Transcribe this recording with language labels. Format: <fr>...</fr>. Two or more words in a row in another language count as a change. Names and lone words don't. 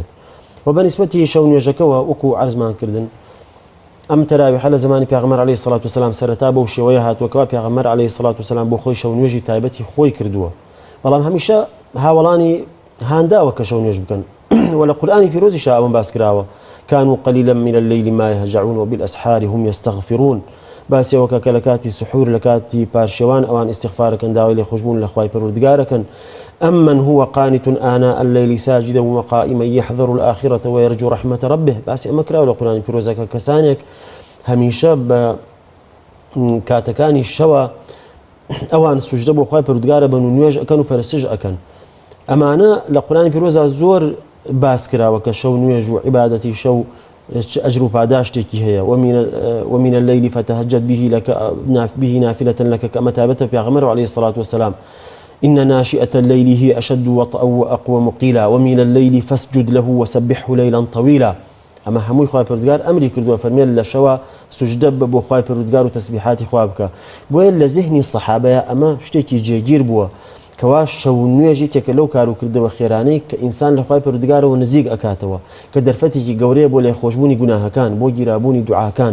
<ckb>و بەنسبەتی شەو نوێژەکەەوە وەکو عەرزمان کردن، ئەم تەراویحە لە زمانی پێغەمبەر</ckb> <ar>عەلەیهی سەڵات وسەلام</ar> <ckb>سەرەتا بەو شێوەیە هاتووەکەوە پێغەمبەر</ckb> <ar>عەلەیهی سەڵات وسەلام</ar> <ckb>بۆ خۆی شەو نوێژی تایبەتی خۆی کردووە، بەڵام هەمیشە هاوڵانی هانداوە کە شەو نوێژ بکەن و لە قورئانی پیرۆزیشا ئەوەم باس کراوە</ckb> <ar>كانوا قليلا من الليل ما يهجعون وبالأسحار هم يستغفرون.</ar> <ckb>باسی ئەوەکە کە لە کاتی سحور لە کاتی پارشێوان ئەوان استیغفارەکەن داوای لێخۆشبوون لە خوای پەروەردگارەکەن.</ckb> <ar>أمن هو قانت آناء الليل ساجدا وقائما يحذر الآخرة ويرجو رحمة ربه.</ar> <ckb>باسی ئەمە کراوە لە قورئانی پیرۆزەکە کەسانێک هەمیشە بە کاتەکانی شەوە ئەوان سوژدە بۆ خوای پەروەردگارە بن و نوێژ ئەکەن و پەرستش ئەکەن. ئەمانە لە قورئانی پیرۆزە زۆر باس کراوە کە شەو نوێژ و عیبادەتی شەو ئەجر و پاداشتێکی هەیە.</ckb> <ar>ومن الليل فتهجد به نافلة لك كما تابت پێغەمبەر عەلەیهی الصلاة والسلام إن ناشئة الليل هي أشد وطئا وأقوم قيلا ومن الليل فاسجد له وسبحه ليلا طويلا.</ar> <ckb>ئەمە هەمووی خوای پەروەردگار ئەمری کردووە فەرمێ لە شەوە سوژدە بۆ خوای پەروەردگار و تەسبیحاتی خوا بکە. بۆیە لە زیهنی سەحابەیە ئەمە شتێکی جێگیر بووە کەوا شەو نوێژی تێکە لەو کار و کردەوە خێرانەی کە ئینسان لە خوای پەروەردگارەوە نزیک ئەکاتەوە کە دەرفەتێکی گەورەیە بۆ لێخۆشبوونی گوناهەکان، بۆ گیرابوونی دوعاکان.</ckb>